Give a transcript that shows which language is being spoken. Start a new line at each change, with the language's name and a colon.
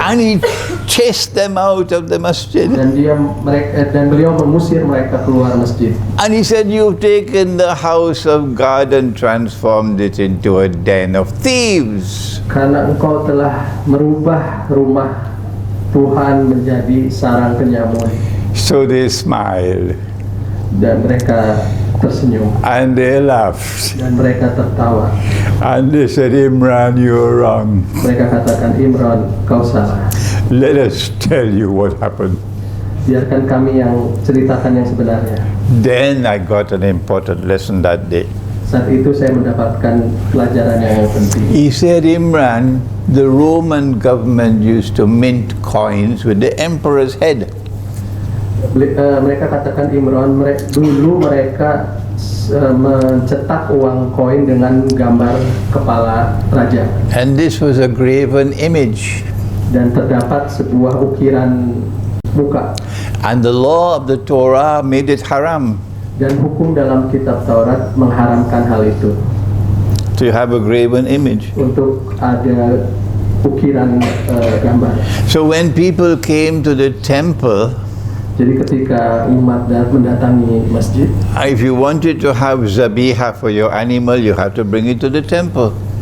English: And he chased them out of the masjid.
Indonesian: Dan beliau mengusir mereka keluar masjid.
English: And he said, you've taken the house of God and transformed it into a den of thieves.
Indonesian: Karena engkau telah merubah rumah Tuhan menjadi sarang penyamun.
English: So they smiled.
Indonesian: Dan mereka tersenyum.
English: And they laughed.
Indonesian: Dan mereka tertawa.
English: And they said, Imran, you're wrong.
Indonesian: Mereka katakan, Imron, kau salah.
English: Let us tell you what happened.
Indonesian: Biarkan kami yang ceritakan yang sebenarnya.
English: Then I got an important lesson that day.
Indonesian: Saat itu saya mendapatkan pelajaran yang penting.
English: He said, Imran, the Roman government used to mint coins with the emperor's head.
Indonesian: Mereka katakan, Imron, dulu mereka mencetak uang koin dengan gambar kepala raja.
English: And this was a graven image.
Indonesian: Dan terdapat sebuah ukiran muka.
English: And the law of the Torah made it haram
Indonesian: Dan hukum dalam kitab Taurat mengharamkan hal itu.
English: to have a graven image.
Indonesian: Untuk ada ukiran gambar.
English: So when people came to the temple,
Indonesian: Jadi ketika umat mendatangi masjid,
English: if you wanted to have zabiha for your animal, you have to bring it to the temple.